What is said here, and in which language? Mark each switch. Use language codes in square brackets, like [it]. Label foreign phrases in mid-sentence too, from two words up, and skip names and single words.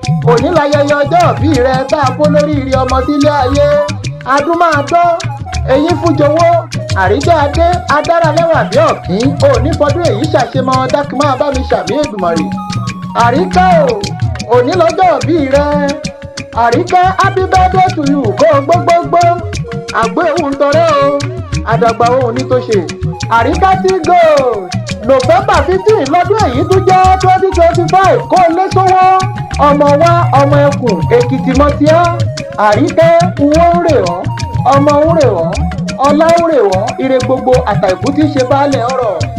[yo] Òní láyẹyẹ ọjọ́ ìbí rẹ tá a kó lóríire ọmọ sílé ayé. Adún máa dán, eyín fún jowó. Àríkẹ́ adé, adára lẹ́wà bí ọ̀kín. Òní fọdún èyí ṣàṣemọ, dákun máa bá mi ṣàmì Èdùmàrè. Àríkẹ́ o, òní lọ́jọ́ ìbí rẹ. Àríkẹ́, [en] happy birthday to you, [yo] kó o gbó gbó gbó. Àgbé òun tọrẹ o, àdàgbà òun ní tó ṣe. Àríkẹ́ tí gold, November fifteen lọ́dún èyí tún jẹ́ twenty twenty-five, kó o lé sówó. Ọmọ wa, ọmọ ẹkùn, Èkìtì mọ́ ti á. Àríkẹ́, n ó ń rè ọ́, ọmọ ń rè ọ́, ọlá ń rè ọ́, ire gbogbo àtàìkú tí ń ṣe baálẹ̀ ọrọ̀.